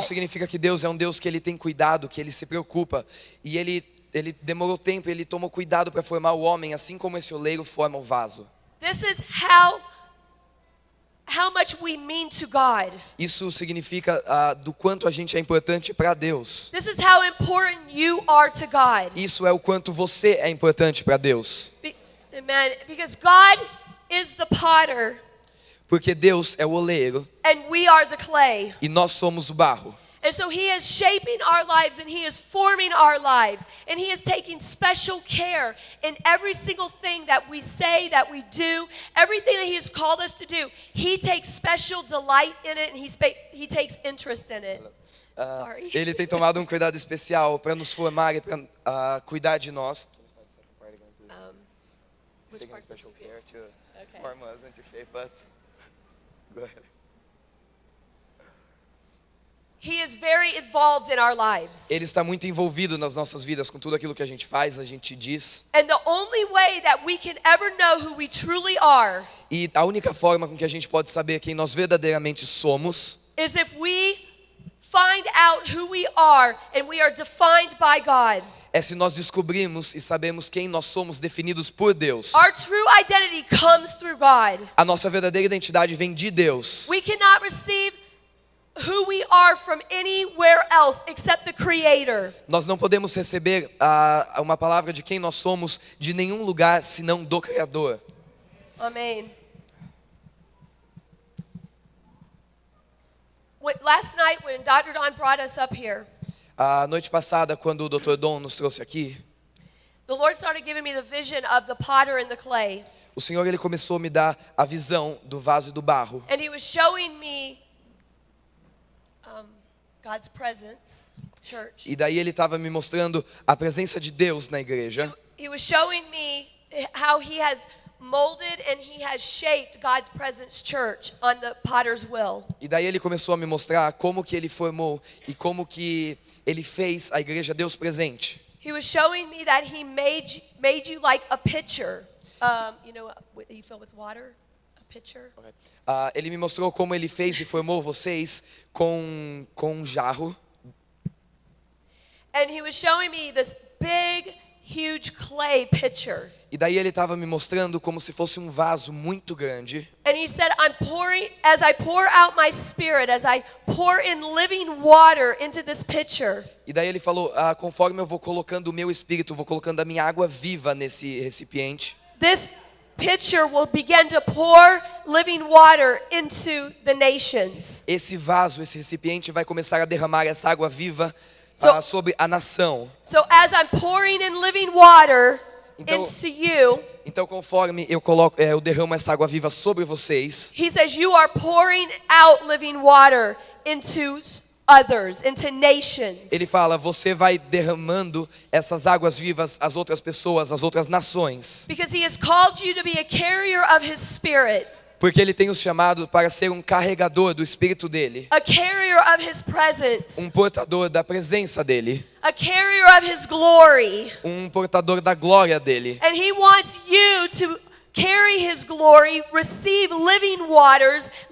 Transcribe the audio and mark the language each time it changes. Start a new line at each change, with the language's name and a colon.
Portuguese: Isso significa que Deus é um Deus que ele tem cuidado, que ele se preocupa. E ele demorou tempo, ele tomou cuidado para formar o homem, assim como esse oleiro forma o vaso.
English: This is how much we mean to God.
Portuguese: Isso significa do quanto a gente é importante para Deus.
English: This is how important you are to God.
Portuguese: Isso é o quanto você é importante para Deus.
English: Amen. Because God is the potter
Portuguese: Porque Deus é o oleiro
English: and we are the clay.
Portuguese: e nós somos o barro.
English: And so he is shaping our lives and he is forming our lives. And he is taking special care in every single thing that we say, that we do, everything that he has called us to do. He takes special delight in it and he takes interest in it. Sorry.
Portuguese: Ele tem tomado um cuidado especial para nos formar e para cuidar de nós.
English: Which part? Special care to Okay. form us and to shape us. Go ahead. He is very involved in our lives.
Portuguese: Ele está muito envolvido nas nossas vidas, com tudo aquilo que a gente faz, a gente diz.
English: And the only way that we can ever know who we truly are
Portuguese: E a única forma com que a gente pode saber quem nós verdadeiramente somos
English: is if we find out who we are and we are defined by God.
Portuguese: é se nós descobrirmos e sabemos quem nós somos definidos por Deus.
English: Our true identity comes through God.
Portuguese: A nossa verdadeira identidade vem de Deus.
English: We cannot receive who we are from anywhere else except the Creator.
Portuguese: Nós não podemos receber uma palavra de quem nós somos de nenhum lugar senão do Criador.
English: Amen. Last night when Dr. Don brought us up here,
Portuguese: A noite passada, quando o Dr. Don nos trouxe aqui,
English: the Lord started giving me the vision of the potter and the clay.
Portuguese: o Senhor ele começou a me dar a visão do vaso e do barro.
English: And He was showing me God's presence, church.
Portuguese: E daí ele estava me mostrando a presença de Deus na igreja.
English: He was showing me how He has molded and He has shaped God's presence, church, on the potter's wheel.
Portuguese: E daí ele começou a me mostrar como que ele formou e como que ele fez a igreja Deus presente.
English: He was showing me that He made you like a pitcher. You know, you fill with water, a pitcher.
Portuguese: Ele me mostrou como ele fez e formou vocês com um jarro.
English: And He was showing me this big, huge clay pitcher.
Portuguese: E daí ele estava me mostrando como se fosse um vaso muito grande.
English: And He said, as I pour out my spirit, as I pour in living water into this pitcher,
Portuguese: E daí ele falou, conforme eu vou colocando o meu espírito, vou colocando a minha água viva nesse recipiente,
English: this pitcher will begin to pour living water into the nations.
Portuguese: esse vaso, esse recipiente vai começar a derramar essa água viva sobre a nação.
English: So as I'm pouring in living water
Portuguese: Então-
English: into you,
Portuguese: Então conforme eu derramo essa água viva sobre vocês,
English: He says you are pouring out living water into others, into nations.
Portuguese: ele fala, você vai derramando essas águas vivas às outras pessoas, às outras nações.
English: Because He has called you to be a carrier of His Spirit,
Portuguese: Porque ele tem os chamado para ser um carregador do Espírito dele,
English: a carrier of His presence,
Portuguese: um portador da presença dele,
English: a carrier of His glory.
Portuguese: um portador da glória dele.
English: And He wants you to carry His glory, receive living waters,